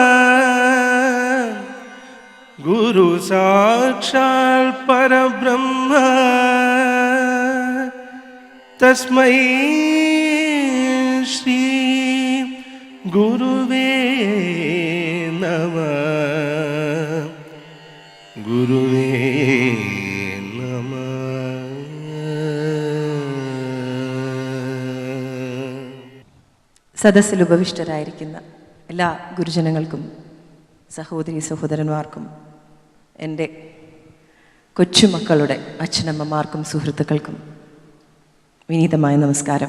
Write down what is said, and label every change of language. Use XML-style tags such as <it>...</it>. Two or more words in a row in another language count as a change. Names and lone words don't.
<sa>गुरु साक्षल् परब्रह्म तस्मै श्री गुरुवे नमः गुरुवे नमः.</sa> <ml>സദസ്സിൽ ഉപവിഷ്ടരായിരിക്കുന്ന എല്ലാ ഗുരുജനങ്ങൾക്കും സഹോദരി സഹോദരന്മാർക്കും എൻ്റെ കൊച്ചുമക്കളുടെ അച്ഛനമ്മമാർക്കും സുഹൃത്തുക്കൾക്കും വിനീതമായ നമസ്കാരം.</ml>